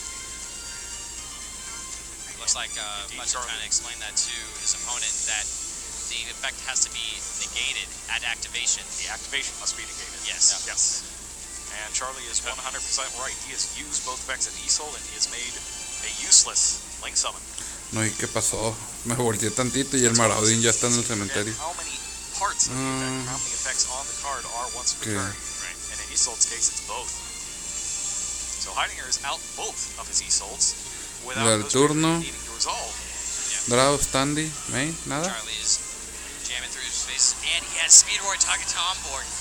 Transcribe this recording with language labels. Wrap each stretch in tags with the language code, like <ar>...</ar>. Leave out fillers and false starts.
<en>Looks like Butch is trying to explain that to his opponent that the effect has to be negated at activation. The activation must be negated. Yes. Yes. And Charlie is 100% right. He has used both effects of Isolde, and he has made a useless Link Summon.</en> <es>No, ¿y qué pasó? Me volteé tantito y el Marauding ya está en el cementerio.</es> <en>How many parts of the effect, how many effects on the card are once per turn? Right. And in Isolde's case, it's both. So Heidegger is out both of his Isoldes without</en> <es>Del</es> <en>those</en> <es>turno.</es> <en>needing to resolve.</en> <es>Draw, Standy, main, nada.</es> <en>Charlie is jamming through his face, and he has Speedroid Takata on board.</en>